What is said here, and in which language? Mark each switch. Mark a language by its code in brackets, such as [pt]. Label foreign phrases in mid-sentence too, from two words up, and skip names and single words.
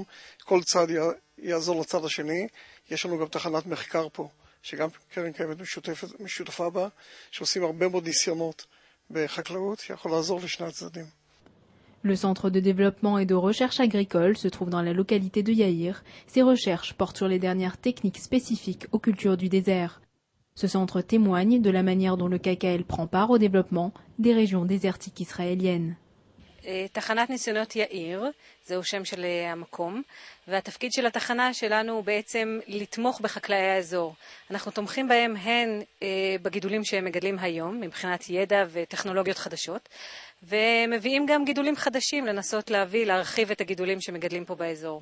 [he] כל צד יעזור לצד השני. יש לנו גם תחנת מחקר פה, שגם קרן קיימת משותפה בה, שעושים הרבה מאוד ניסיונות בחקלאות, שיכול לעזור לשני הצדדים. [fr] Le centre de développement et de recherche agricole se trouve dans la localité de Yaïr. Ses recherches portent sur les dernières techniques spécifiques aux cultures du désert. Ce centre témoigne de la manière dont le KKL prend part au développement des régions désertiques israéliennes. [he] תחנת ניסיונות יאיר, זהו שם של המקום, והתפקיד של התחנה שלנו הוא בעצם לתמוך בחקלאי האזור. אנחנו תומכים בהם הן בגידולים שהם מגדלים היום, מבחינת ידע וטכנולוגיות חדשות, ומביאים גם גידולים חדשים לנסות להרחיב את הגידולים שמגדלים פה באזור.